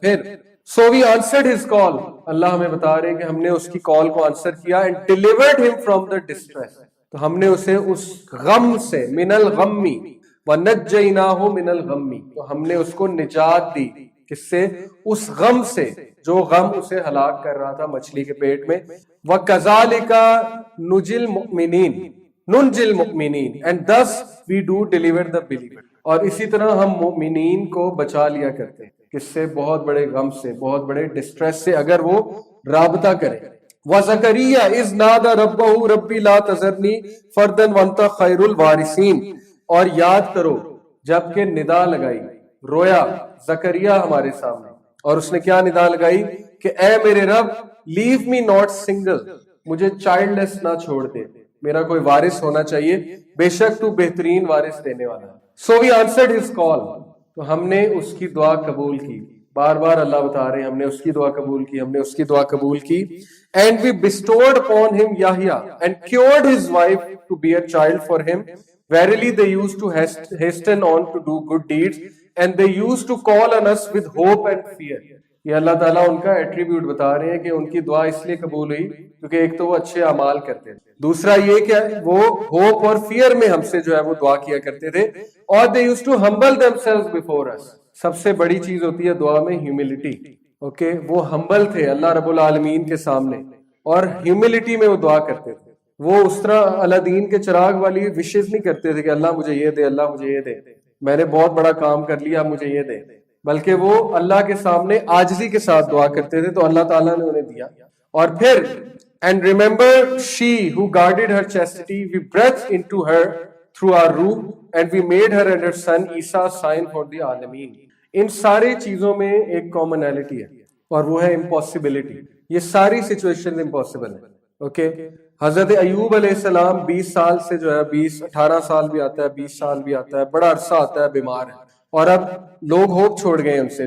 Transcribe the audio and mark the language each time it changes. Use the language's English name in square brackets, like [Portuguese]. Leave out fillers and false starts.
[Urdu] پھر [English] so we answered his call, [Urdu] اللہ ہمیں بتا رہے ہیں کہ ہم نے اس کی کال کو آنسر کیا. [English] and delivered him from the distress, [Urdu] تو ہم نے اسے اس غم سے, من الغمی, [Arabic] ونجیناہ من الغمی, [Urdu] تو ہم نے اس کو نجات دی. کس سے؟ اس غم سے جو غم اسے ہلاک کر رہا تھا مچھلی کے پیٹ میں. [Arabic] وَكَذَلِكَ نُجِي الْمُؤْمِنِينَ نُنْجِي الْمُؤْمِنِينَ [English] and thus we do deliver the believer. [Urdu] اور اسی طرح ہم مومنین کو بچا لیا کرتے ہیں. کس سے؟ بہت بڑے غم سے, بہت بڑے ڈسٹریس سے, اگر وہ رابطہ کرے. [Arabic] وَزَكَرِيَّا إِذْ نَادَى رَبَّهُ رَبِّ لَا تَذَرْنِي فَرْدًا وَأَنْتَ خَيْرُ الْوَارِثِينَ. [Urdu] اور یاد کرو جب کہ ندا لگائی, رویا زکریا ہمارے سامنے, اور اس نے کیا ندا لگائی کہ اے میرے رب, [English] leave me not single, [Urdu] مجھے چائلڈ لیس نہ چھوڑ دے, میرا کوئی وارث ہونا چاہیے, بے شک تو بہترین وارث دینے والا ہے. [English] so we answered his call, [Urdu] تو ہم نے اس کی دعا قبول کی. بار بار اللہ بتا رہے ہیں ہم نے اس کی دعا قبول کی, ہم نے اس کی دعا قبول کی. [English] And we bestowed upon him Yahya and cured his wife to bear child for him. Verily they used to hasten on to do good deeds, and they used to call on us with hope and fear. [Urdu] یہ اللہ تعالیٰ ان کا attribute بتا رہے ہیں کہ ان کی دعا اس لیے قبول ہوئی کیونکہ ایک تو وہ اچھے اعمال کرتے تھے, دوسرا یہ کہ وہ ہوپ اور فیئر میں ہم سے جو ہے وہ دعا کیا کرتے تھے. [English] اور they used to humble themselves before us. [Urdu] سب سے بڑی چیز ہوتی ہے دعا میں ہیوملٹی. اوکے, وہ ہمبل تھے اللہ رب العالمین کے سامنے, اور ہیوملٹی میں وہ دعا کرتے تھے. وہ اس طرح الادین کے چراغ والی وشز نہیں کرتے تھے کہ اللہ مجھے یہ دے, اللہ مجھے یہ دے, میں نے بہت بڑا کام کر لیا مجھے یہ دے, بلکہ وہ اللہ کے سامنے عاجزی کے ساتھ دعا کرتے تھے, تو اللہ تعالیٰ نے انہیں دیا. [English] اور پھر and remember she who guarded her chastity, we breathed into her through our ruh, and we made her and her son Isa a sign for the alamin. [Urdu] ان ساری چیزوں میں ایک کامنالٹی ہے, اور وہ ہے امپاسبلٹی. یہ ساری سچویشن امپاسبل ہے. اوکے, حضرت ایوب علیہ السلام 20 سال سے جو ہے 18 سال بھی آتا ہے, 20 سال بھی آتا ہے, بڑا عرصہ آتا ہے بیمار ہے, اور اب لوگ ہوپ چھوڑ گئے ان سے.